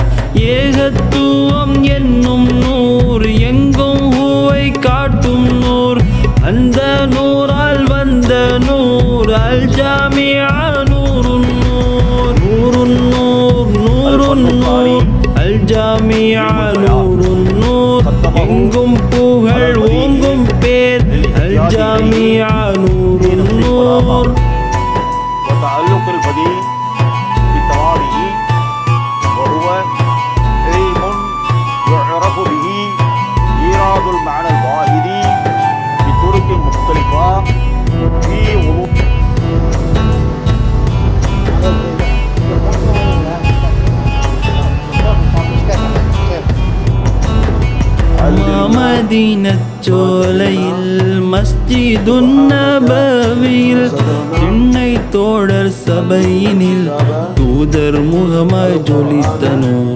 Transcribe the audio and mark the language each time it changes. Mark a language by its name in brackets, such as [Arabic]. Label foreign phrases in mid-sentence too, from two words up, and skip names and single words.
[Tamil] ஏகத்துவம் என்னும் நூர் எங்கும் ஹூவை காட்டும் நூர் அந்த நூறால் வந்த நூர் அல் ஜாமியா நூறுன் நூர் நூறுன் நூர் நூறுன் நூர் அல் ஜாமியா நூறுன் நூர் எங்கும் புகழ் ஓங்கும் பேர் அல் ஜாமியா நூறுன் நூர். [Arabic] وتعلق البديع بتوابه وهو علم يعرف به إيراد المعنى الواحد بطرق مختلفة في علوم. [Tamil] மதீனச்சோலையில் மஸ்ஜிதுன் நபவியில் திண்ணை தோழர் சபையினில் தூதர் முகமாய் ஜொலித்த நூர்.